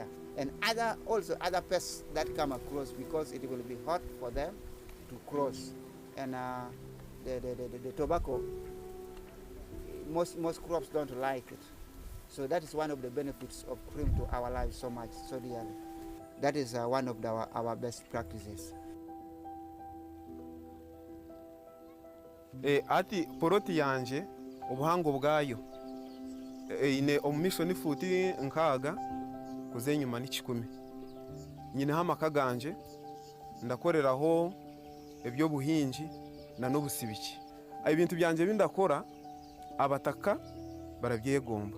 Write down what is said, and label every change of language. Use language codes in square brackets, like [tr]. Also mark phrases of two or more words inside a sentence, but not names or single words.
[en] And also other pests that come across, because it will be hot for them to cross. And the tobacco, most crops don't like it. So that is one of the benefits of CRAIM to our lives so much, so dearly. That is one of our best practices. [nyn] Ati poroti yanje obuhango bwayo ine omumisho ni futi nkaga kuzenyuma ni 10. Nyine hamaka ganje ndakoreraho ebyo buhinji na n'obusibiki ebintu byanje bindakora abataka barabyegomba